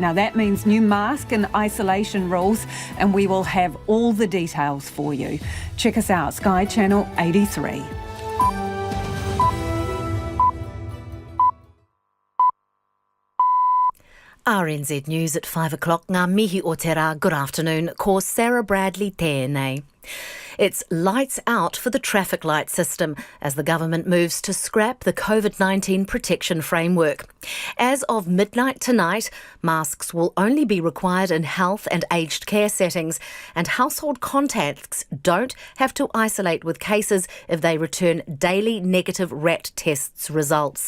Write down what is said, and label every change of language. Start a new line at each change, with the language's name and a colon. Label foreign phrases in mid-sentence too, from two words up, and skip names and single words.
English: Now that means new mask and isolation rules, and we will have all the details for you. Check us out, Sky Channel 83. RNZ News at 5 o'clock.
Māori: Ngā mihi o te rā,
English: good afternoon.
Māori: Ko Sarah Bradley tēnei.
English: It's lights out for the traffic light system as the government moves to scrap the COVID-19 protection framework. As of midnight tonight, masks will only be required in health and aged care settings, and household contacts don't have to isolate with cases if they return daily negative RAT tests results.